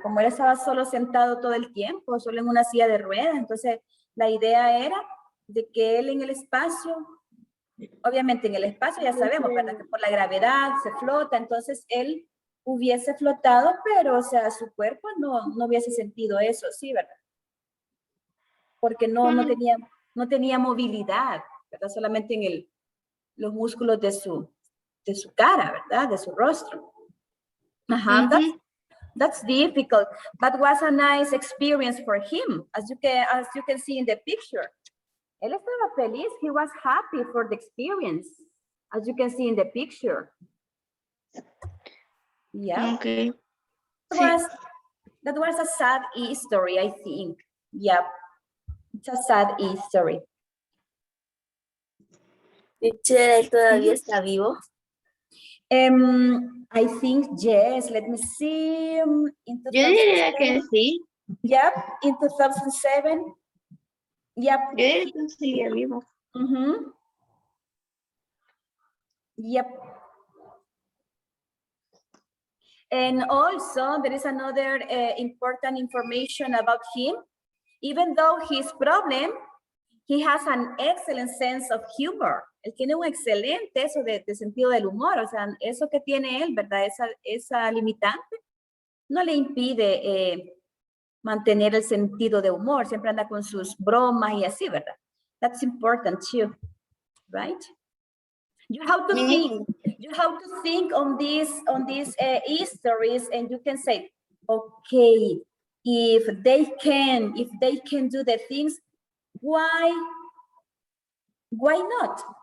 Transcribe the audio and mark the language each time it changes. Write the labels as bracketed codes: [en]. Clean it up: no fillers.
[es] Como él estaba solo sentado todo el tiempo, solo en una silla de ruedas, entonces la idea era de que él en el espacio, obviamente en el espacio ya sabemos, ¿verdad? Que por la gravedad se flota, entonces él hubiese flotado, pero, o sea, su cuerpo no hubiese sentido eso, sí, ¿verdad? Porque no tenía movilidad, ¿verdad? Solamente en los músculos de su cara, ¿verdad? De su rostro. [en] Ajá, that's difficult, but was a nice experience for him, as you can see in the picture. [es] Él estaba feliz, [en] he was happy for the experience, as you can see in the picture. Yeah. Okay. That was a sad story, I think. Yeah, it's a sad story. Teacher, [es] ¿él todavía está vivo? [en] I think yes. Let me see. In [es] Yo diría que [en] 2007, [es] sí. [en] Yep, in 2007. Yep. [es] Yo diría que sigue vivo. [en] Yep. And also, there is another important information about him. Even though his problem, he has an excellent sense of humor. [es] Él tiene un excelente eso de sentido del humor. O sea, eso que tiene él, ¿verdad? Esa limitante no le impide mantener el sentido de humor. Siempre anda con sus bromas y así, ¿verdad? [en] That's important too, right? You have to think. You have to think on these histories, and you can say, okay, if they can do the things, why not?